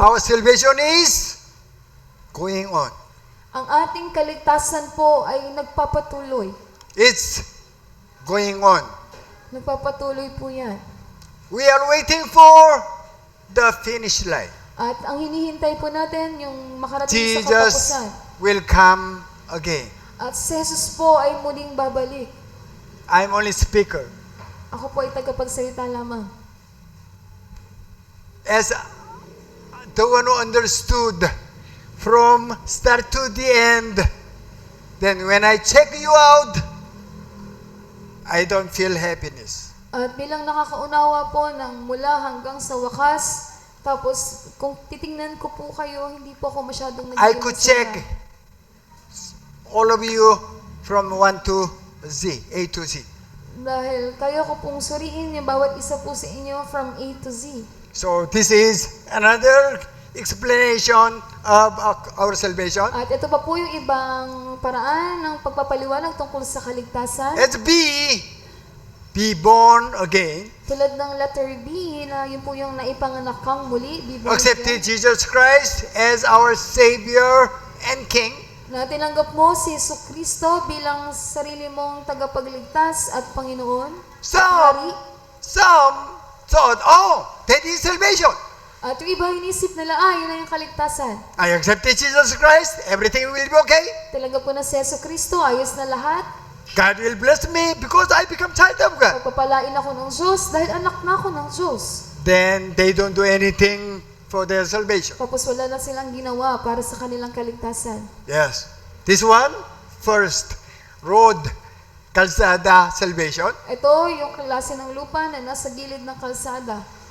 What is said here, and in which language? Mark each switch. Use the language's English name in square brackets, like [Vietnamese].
[English] Our salvation is going on. [Filipino] Ang ating kaligtasan po ay nagpapatuloy. [English] It's going on. [Filipino] Nagpapatuloy po yan. [English] We are waiting for the finish line. [Filipino] At ang hinihintay po natin, yung makarating sa [English] Jesus [Filipino] katapusan. [English] will come again. [Filipino] At si Jesus po ay muling babalik. [English] I'm only speaker. [Filipino] Ako po ay tagapagsalita lamang. [English] As the one who understood from start to the end, then when I check you out, I don't feel happiness. [Filipino] At bilang nakakaunawa po ng mula hanggang sa wakas, tapos kung titingnan ko po kayo, hindi po ako masyadong [English] I could check all of you from 1 to Z, A to Z. [Filipino] Dahil kayo ko pong suriin yung bawat isa po sa inyo [English] from A to Z. So this is another explanation of our salvation. [Filipino] At ito pa po yung ibang paraan ng pagpapaliwanag tungkol sa kaligtasan. [English] Let's be born again. [Filipino] Tulad ng letter B na yun po yung naipanganak kang muli. [English] Be born Accepted again. Jesus Christ as our Savior and King. [Filipino] Na tinanggap mo si Jesucristo bilang sarili mong tagapagligtas at Panginoon. Hari. [English] Some thought, oh, that is salvation. [Filipino] At yung iba inisip nila, yun na yung kaligtasan. [English] I accepted Jesus Christ, everything will be okay. [Filipino] Tinanggap ko na si Jesucristo, ayos na lahat. [English] God will bless me because I become child of God. [Filipino] Pagpapalain ako ng Diyos dahil anak na ako ng Diyos. [English] Then they don't do anything for their salvation. [Filipino] Tapos wala na silang ginawa para sa kanilang kaligtasan. [English] Yes. This one, first, road, kalsada, salvation. [Filipino] Ito yung klase ng lupa na nasa gilid ng kalsada.